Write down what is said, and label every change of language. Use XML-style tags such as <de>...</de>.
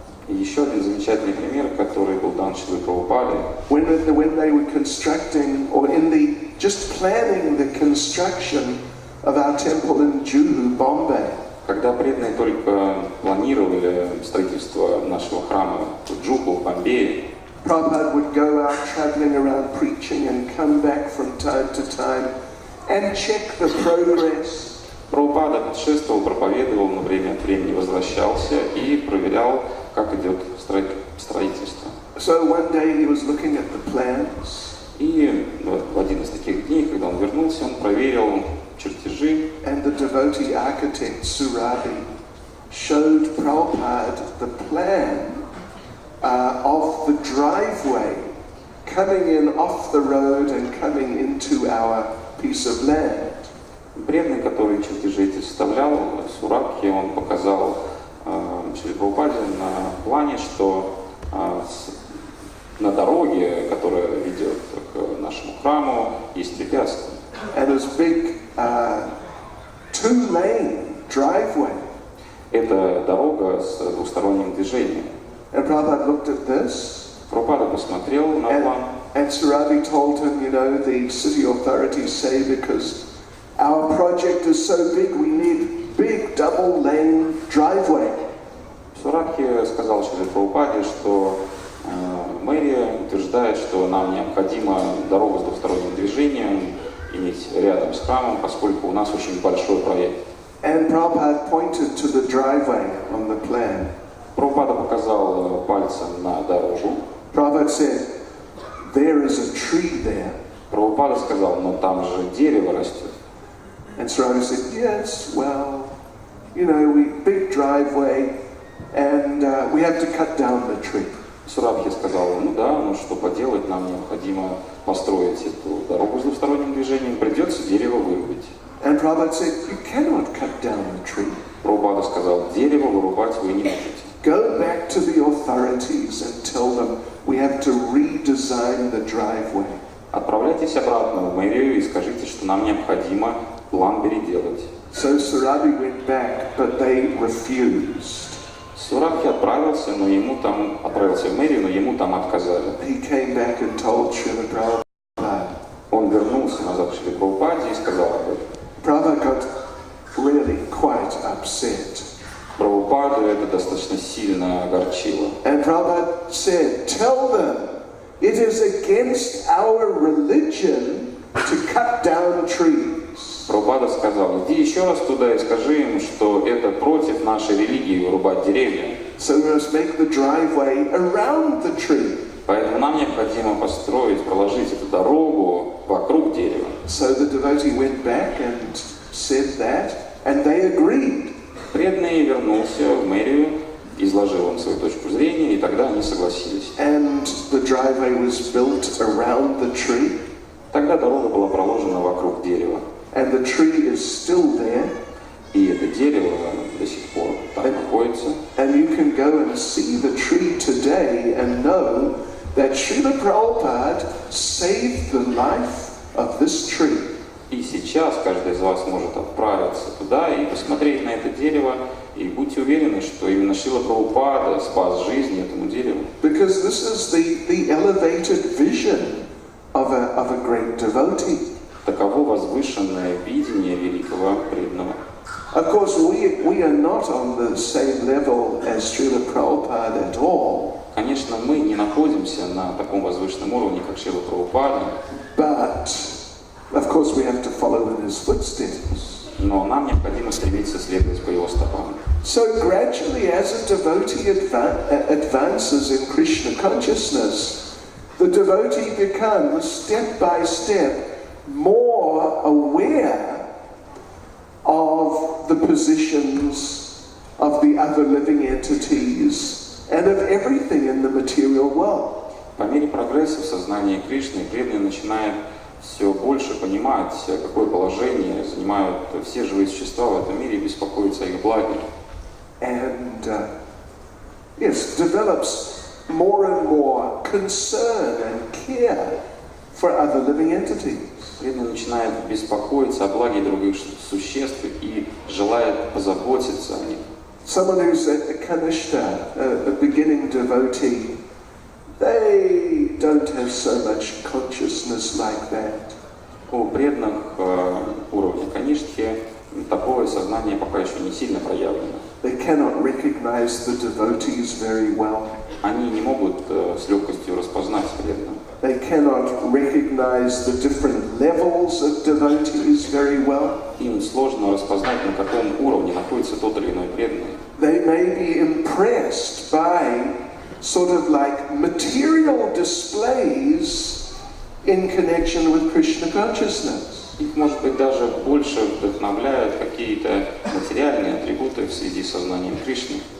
<ru>И еще один замечательный пример, который был дан Шриле Прабхупаде.</ru> <en>When they were constructing, or just planning the construction of our temple in Juhu, Bombay.</en> <ru>Когда преданные только планировали строительство нашего храма в Джуху, в Бомбее,</ru> <en>Prabhupada would go out traveling around preaching and come back from time to time and check the progress.</en> <ru>Прабхупада путешествовал, проповедовал, но время от времени возвращался и проверял, как идет строительство.</ru> <en>So one day he was looking at the plans.</en> <ru>И в один из таких дней, когда он вернулся, он проверил чертежи.</ru> <en>And the devotee architect Surabi showed Prabhupada the plan of the driveway coming in off the road and coming into our piece of land.</en> <ru>Преданный, который чертежи эти составлял, Сурабхи, он показал Шриле Прабхупаде на плане, что на дороге, которая ведет к нашему храму, есть препятствия.</ru> <en>And this big two-lane driveway.</en> <ru>Это дорога с двусторонним движением.</ru> <en>And Prabhupada looked at this.</en> <ru>Прабхупада посмотрел на план.</ru> <en>And Surabi told him, the city authorities say because our project is so big, we need big double-lane driveway.</en> <ru>Сурабхи сказал Шриле Прабхупаде, что мэрия утверждает, что нам необходима дорога с двусторонним движением иметь рядом с храмом, поскольку у нас очень большой проект.</ru> <en>And Prabhupada pointed to the driveway on the plan.</en> <ru>Прабхупада показал пальцем на дорогу.</ru> <en>Prabhupada said, there is a tree there.</en> <ru>Прабхупада сказал, но там же дерево растет.</ru> <en>And Surabi said, yes, well, we big driveway, and we have to cut down the tree.</en> <ru>Сурабхи сказал, что поделать, нам необходимо построить эту дорогу с двусторонним движением, придется дерево вырубить.</ru> <en>And Prabhupada said, you cannot cut down the tree.</en> <ru>Прабхупада сказал, дерево вырубать вы не можете.</ru> <en>Go back to the authorities and tell them we have to redesign the driveway.</en> <ru>Отправляйтесь обратно в мэрию и скажите, что нам необходимо план переделать.</ru> <en>So Surabi went back, but they refused.</en> <ru>Сурабхи отправился в мэрию, но ему там отказали.</ru> <en>He came back and told Srila Prabhupada.</en> <ru>Он вернулся назад к Шриле Прабхупаде и сказал об этом.</ru> <en>Prabhupada got really quite upset.</en> <ru>Прабхупаду это достаточно сильно огорчило.</ru> <en>And Prabhupada said, tell them it is against our religion to cut down trees.</en> <ru>Прабхупада сказал, иди еще раз туда и скажи им, что это против нашей религии вырубать деревья.</ru> <en>So we must make the driveway around the tree.</en> <ru>Поэтому нам необходимо проложить эту дорогу вокруг дерева.</ru> <en>So the devotee went back and said that, and they agreed.</en> <ru>Преданный вернулся в мэрию, изложил им свою точку зрения, и тогда они согласились.</ru> <en>And the driveway was built around the tree.</en> <ru>Тогда дорога была проложена вокруг дерева.</ru> <en>And the tree is still there.</en> <ru>И это дерево до сих пор там находится.</ru> <en>And you can go and see the tree today and know that Srila Prabhupada saved the life of this tree.</en> <ru>И сейчас каждый из вас может отправиться туда и посмотреть на это дерево, и будьте уверены, что именно Шрила Прабхупада спас жизнь этому дереву.</ru> <en>Because this is the elevated vision of a great devotee.</en> <ru>Таково возвышенное видение великого преданного.</ru> <en>Of course, we are not on the same level as Srila Prabhupada at all.</en> <ru>Конечно, мы не находимся на таком возвышенном уровне, как Шрила Прабхупада.</ru> <en>But, of course, we have to follow in his footsteps.</en> <ru>Но нам необходимо стремиться следовать по его стопам.</ru> <en>So gradually, as a devotee advances in Krishna consciousness, the devotee becomes, step by step, more aware of the positions of the other living entities and of everything in the material world.</en> <ru>По мере прогресса в сознании Кришны преданный начинает все больше понимать, какое положение занимают все живые существа в этом мире и беспокоиться о их благе.</ru> <en>And yes, develops more and more concern and care for other living entities.</en> <ru>Преданный начинает беспокоиться о благе других существ и желает позаботиться о них.</ru> <en>Someone who's a kanishta, a beginning devotee, they don't have so much consciousness like that.</en> <ru>У преданных уровня каништхи такое сознание пока еще не сильно проявлено.</ru> <en>They cannot recognize the devotees very well.</en> <ru>Они не могут с легкостью распознать преданных.</ru> <en>They cannot recognize the different levels of devotees very well.</en> <ru>Им сложно распознать, на каком уровне находится тот или иной преданный.</ru> <en>They may be impressed by sort of like material displays in connection with Krishna consciousness.</en> <ru>Их, может быть, даже больше вдохновляют какие-то материальные атрибуты в связи с сознанием Кришны.</ru>